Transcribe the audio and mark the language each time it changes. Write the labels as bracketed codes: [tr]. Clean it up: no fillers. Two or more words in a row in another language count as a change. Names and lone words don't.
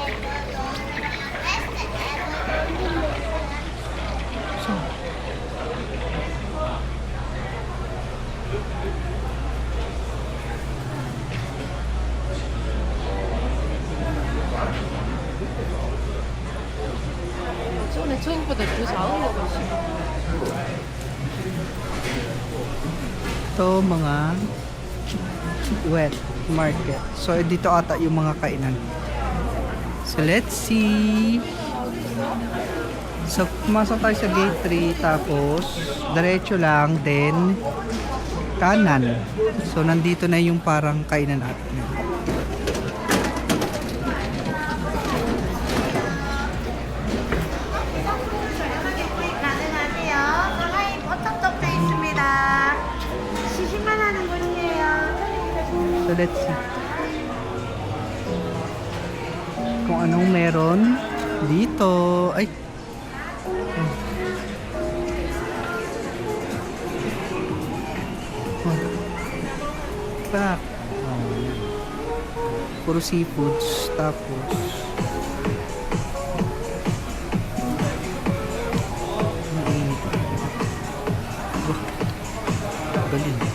[en] So, [ko] 전에 저거보다 더 작은 거가 있어. [tl] ito mga wet market. So dito ata yung mga kainan. [en] So let's see. So, [tl] pumasok tayo sa gate 3, tapos, diretso lang, then, kanan. So, nandito na yung parang kainan natin. [ko] 안녕하세요. 저희 버터떡도 있습니다. 시식만 하는 분이에요. [en] So, let's see. [tl] Kung anong meron dito. Ay! [en] Back. [tl] Puro seafoods. Tapos galing.